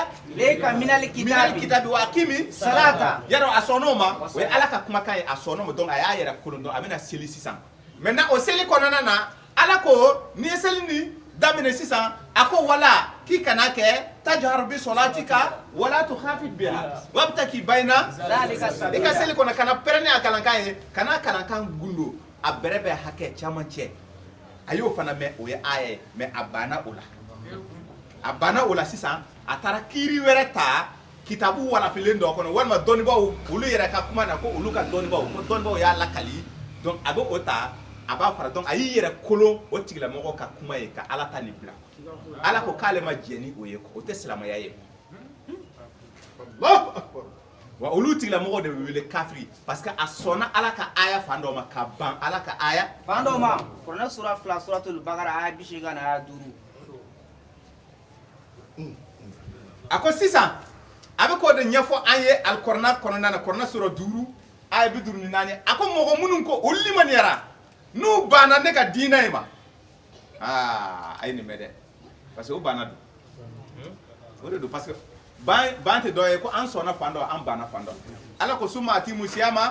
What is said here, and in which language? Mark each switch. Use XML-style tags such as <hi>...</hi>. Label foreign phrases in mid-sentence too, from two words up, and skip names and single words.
<ar>إليك من minal kitabi. الكتاب وأقم Salata.</ar> <bm>yarɔ a sɔnn'o ma o ye Ala ka kumakan ye a sɔnn'o ma donc a y'a yɛrɛ kolon donc a bɛna seli sisan maintenant o seli kɔnɔna na Ala ko n'i ye seli ni daminɛ sisan a ko wala k'i kana kɛ</bm> <ar>تجهر بصلاتك ولا تخافت بها وابتغ بين Zalika</ar> <bm>i ka seli kɔnɔ kana pɛrɛnni a kalankan ye kana kalankan gundo a bɛrɛ bɛ hakɛ caman cɛ a y'o fana mɛn o ye aya ye mais a banna o la sisan a taara kiiri wɛrɛ ta kitabu walafilen dɔ kɔnɔ walima dɔnnibaw olu yɛrɛ ka kuma na ko olu ka dɔnnibaw ko dɔnnibaw y'a lakali donc a bɛ o ta a b'a fara donc a y'i yɛrɛ kolon o tigilamɔgɔ ka kuma ye ka Ala ta nin bila Ala ko k'ale ma jɛn ni o ye o tɛ silamɛya ye wa olu tigilamɔgɔ de bɛ wele kafiri parce que a sɔnna Ala ka aya fan dɔ ma ka ban Ala ka aya Fan dɔ ma Kuranɛ sura 2 suratul Baqara aya 80 ani aya 5. a ko sisan a bɛ k'o de ɲɛfɔ an ye alikɔrɔna kɔnɔna na Kuranɛ sura 5 aya 54 a ko mɔgɔ minnu ko olu limaniyara n'u banna ne ka diinɛ in ma a ye nin mɛn dɛ parce que o banna don o de don parce que ban tɛ dɔ ye ko an sɔnna fan dɔ an banna fan dɔ Ala ko</bm> <ar>ثم أتموا الصيام</ar>